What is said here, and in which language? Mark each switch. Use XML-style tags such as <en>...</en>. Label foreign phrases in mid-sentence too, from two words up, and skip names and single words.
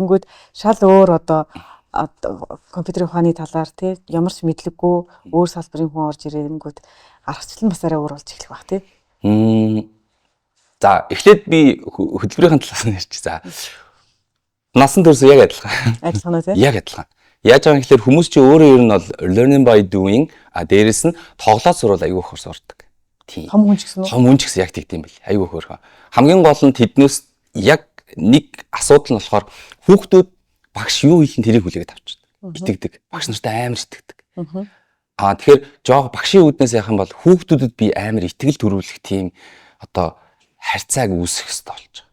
<mn>Тэгэнгүүт шал өөр одоо компьютерийн ухааны талаар тий ямар ч мэдлэггүй өөр салбарын хүн орж ирэнгүүт аргачлал бас арай өөр болж эхлэх баг тий. За эхлээд би хөтөлбөрийн талаас нь ярьчих. За насанд хүрсэн яг адилхан. Адилхан уу тий? Яг адилхан. Яаж байгаа юм гэхээр хүмүүс чи өөрөө ер нь бол</mn> <en>learning by doing</en> <mn>дээрэс нь тоглоод сурвал аягүй их сурдаг. Тийм. Том хүн ч гэсэн үү? Том хүн ч гэсэн яг тэгдэм бил. Аягүй хөөрхөн. Хамгийн гол нь тэднээс яг нэг асуудал нь болохоор хүүхдүүд багш юу хэлэн тэрийг хүлээгээд авчдаг. Итгэдэг. Багш нартай амар итгэдэг. Тэгэхээр жоог багшийн үүднээс яах юм бол хүүхдүүдэд би амар итгэл төрүүлэх тийм одоо харьцааг үүсгэх хэрэгтэй болж байгаа.</mn>